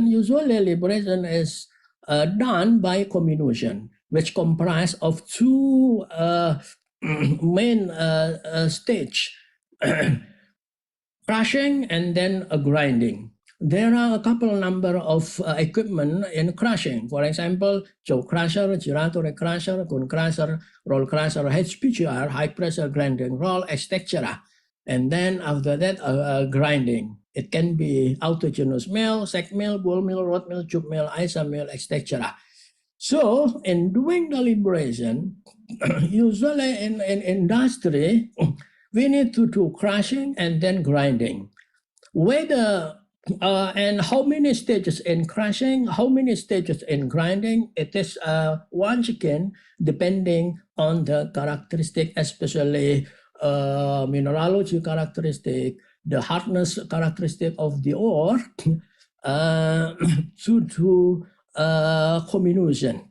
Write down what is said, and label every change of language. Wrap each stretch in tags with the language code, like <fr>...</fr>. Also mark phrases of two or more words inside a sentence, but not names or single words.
<en>Usually liberation is done by comminution, which comprise of 2 main stage, crushing and then grinding. There are a couple number of equipment in crushing. For example, jaw crusher, giratory crusher, cone crusher, roll crusher, HPGR, high pressure grinding roll, etc. And then after that, grinding. It can be autogenous mill, sack mill, ball mill, rod mill, tube mill, ISA mill, etc. So in doing the liberation, usually in industry, we need to do crushing and then grinding. Whether and how many stages in crushing, how many stages in grinding, it is once again depending on the characteristic, especially mineralogy characteristic, the hardness characteristic of the ore, to do comminution.</en>